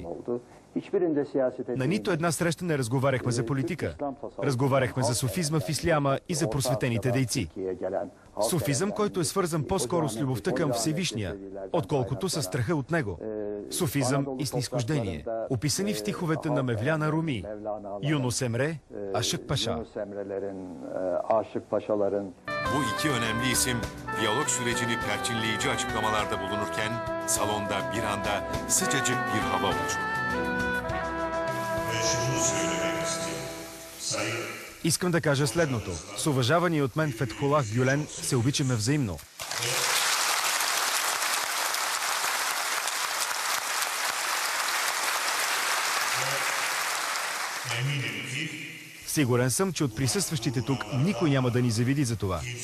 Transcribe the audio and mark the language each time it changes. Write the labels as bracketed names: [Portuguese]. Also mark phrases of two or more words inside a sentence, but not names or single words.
[Bulgarian] На нито една среща не разговаряхме за политика. Разговаряхме за суфизма в исляма и за просветените дейци. Суфизъм, който е свързан по-скоро с любовта към Всевишния, отколкото със страха от него. Суфизъм и снизхождение, описани в стиховете на Мевляна Руми, Yunus Emre, Aşık Paşa. [Turkish] Bu iki önemli isim diyalog sürecini perçinleyici açıklamalarda bulunurken salonda bir anda sıcacık bir hava oluştu. [Bulgarian] Искам да кажа следното. С уважавания от мен Фетхулах Гюлен се обичаме взаимно. Сигурен съм, че от присъстващите тук никой няма да ни завиди за това.